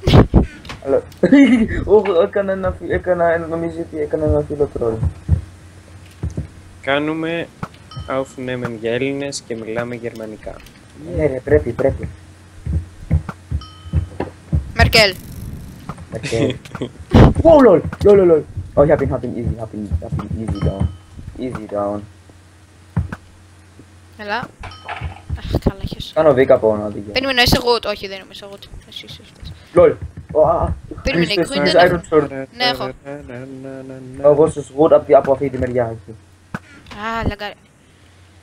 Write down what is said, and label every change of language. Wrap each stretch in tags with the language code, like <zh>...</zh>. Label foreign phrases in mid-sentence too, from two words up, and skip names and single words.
<el>Νομίζω ότι έκανα ένα φίλο τρόλ. Κάνουμε aufnehmen για Έλληνες και μιλάμε γερμανικά. Ναι ρε, πρέπει. Μερκέλ.</el> <de>Wow, lol. Oh, ich hab ihn easy down.</de> <el>Έλα. Αχ, καλά έχεις. Κάνω βήκα από ένα οδηγία. Περίμενα, είσαι εγώ. Όχι, δεν είμαι, είσαι εγώ. Εσύ είσαι. Lol. Περίμενε, green δεν έχω. Ναι, έχω. Εγώ στους wood από αυτή τη μεριά εκεί.</el>